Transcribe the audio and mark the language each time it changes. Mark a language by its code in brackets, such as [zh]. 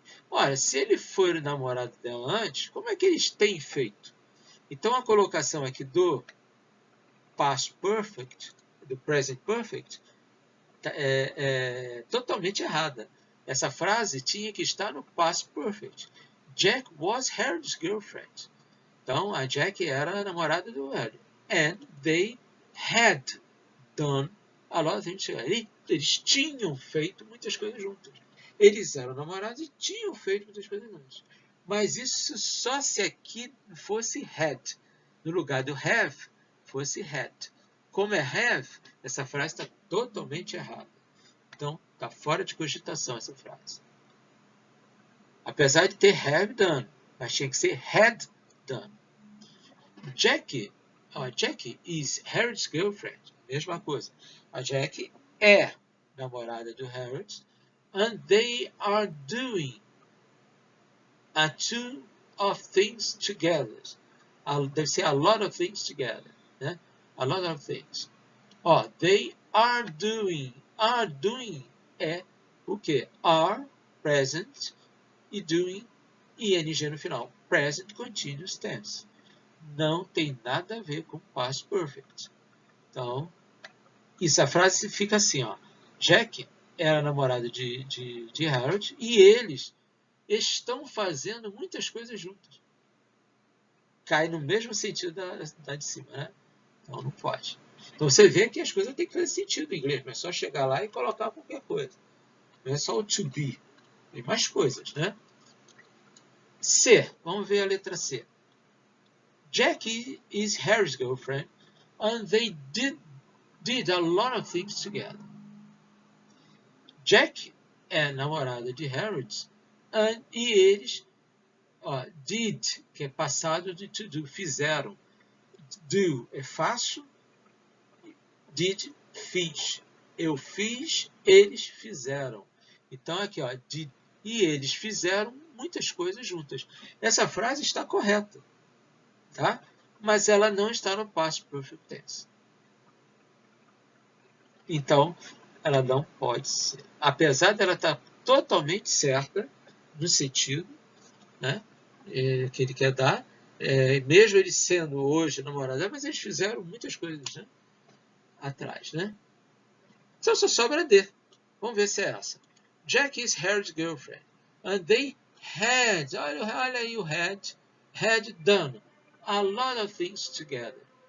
[pt] Olha, se ele foi o namorado dela antes, como é que eles têm feito? Então a colocação aqui do past perfect, do present perfect, é totalmente errada. Essa frase tinha que estar no past perfect. [en] Jack was Harold's girlfriend. [pt] Então, a Jack era a namorada do Harold. [en] And they had done a lot of things together. [pt] Eles tinham feito muitas coisas juntos. Eles eram namorados e tinham feito muitas coisas juntos. Mas isso só se aqui fosse had. No lugar do have, fosse had. Como é have, essa frase está totalmente errada. Então, está fora de cogitação essa frase. Apesar de ter have done, mas tinha que ser had done. [en] Jackie is Harold's girlfriend. [pt] Mesma coisa. A Jackie é namorada do Harold. [en] And they are doing a two of things together. [pt] Deve ser [en] a lot of things together. [pt] Né? [en] A lot of things. They are doing. Are doing [pt] é o quê? [en] Are [pt] present e doing ing no final. [en] Present continuous tense. [pt] Não tem nada a ver com past perfect. Então, a frase fica assim, ó. Jack era namorado de Harold e eles estão fazendo muitas coisas juntos. Cai no mesmo sentido da de cima, né? Então não pode. Então você vê que as coisas têm que fazer sentido em inglês, não é só chegar lá e colocar qualquer coisa. Não é só o to be. Tem mais coisas, né? C. Vamos ver a letra C. [en] Jackie is Harry's girlfriend and they did a lot of things together. [pt] Jack é namorada de Harold e eles did, que é passado de to do, fizeram. Do é faço, did, fiz. Eu fiz, eles fizeram. Então aqui, ó, did, e eles fizeram muitas coisas juntas. Essa frase está correta, tá? Mas ela não está no past perfect tense. Então, ela não pode ser. Apesar dela estar totalmente certa no sentido, né, que ele quer dar, mesmo ele sendo hoje namorado, mas eles fizeram muitas coisas, né, atrás, né? Então só sobra D. Vamos ver se é essa. [en] Jack is Harry's girlfriend. And they had, [pt] olha aí o [en] had done a lot of things together.